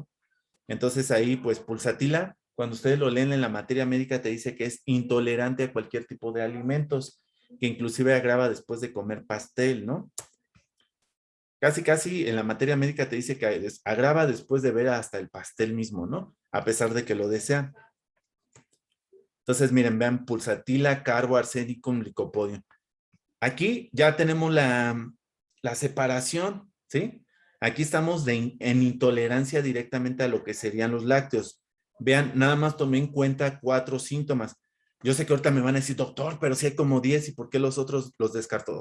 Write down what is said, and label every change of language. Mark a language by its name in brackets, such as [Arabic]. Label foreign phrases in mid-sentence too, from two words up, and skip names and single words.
[Spanish] Entonces ahí pues pulsatila, cuando ustedes lo leen en la materia médica te dice que es intolerante a cualquier tipo de alimentos, que inclusive agrava después de comer pastel, ¿no? Casi, casi en la materia médica te dice que agrava después de ver hasta el pastel mismo, ¿no? A pesar de que lo desean. Entonces, miren, vean, pulsatila, carbo, arsenicum, licopodium. Aquí ya tenemos la separación, ¿sí? Aquí estamos en intolerancia directamente a lo que serían los lácteos. Vean, nada más tomé en cuenta 4 síntomas. Yo sé que ahorita me van a decir, doctor, pero sí hay como 10 y ¿por qué los otros los descartó?